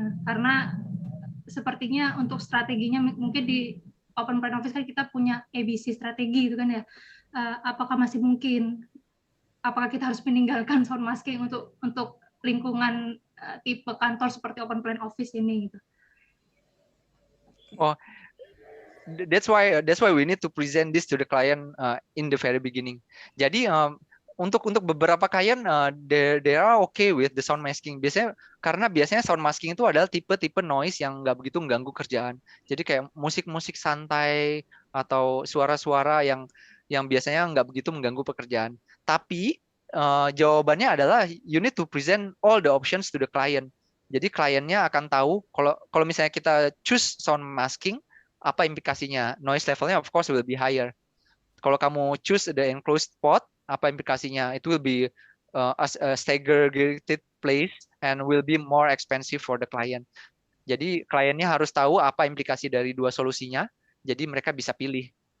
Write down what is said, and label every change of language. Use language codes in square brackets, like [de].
[id] Nah, karena sepertinya untuk strateginya mungkin di open plan office kan kita punya ABC strategi itu kan ya. Apakah masih mungkin? Apakah kita harus meninggalkan sound masking untuk lingkungan tipe kantor seperti open plan office ini gitu? [en] Oh, that's why we need to present this to the client in the very beginning. [id] Jadi untuk beberapa klien [en] they are okay with the sound masking. [id] Biasanya sound masking itu adalah tipe noise yang nggak begitu mengganggu kerjaan. Jadi kayak musik santai atau suara-suara yang biasanya nggak begitu mengganggu pekerjaan. Tapi jawabannya adalah [en] you need to present all the options to the client. [id] Jadi kliennya akan tahu kalau misalnya kita choose sound masking, apa implikasinya. [en] Noise levelnya of course will be higher. [id] Kalau kamu [en] choose the enclosed pod, [id] apa implikasinya? [en] It will be a segregated place and will be more expensive for the client. [id] Jadi kliennya harus tahu apa implikasi dari dua solusinya, jadi mereka bisa pilih.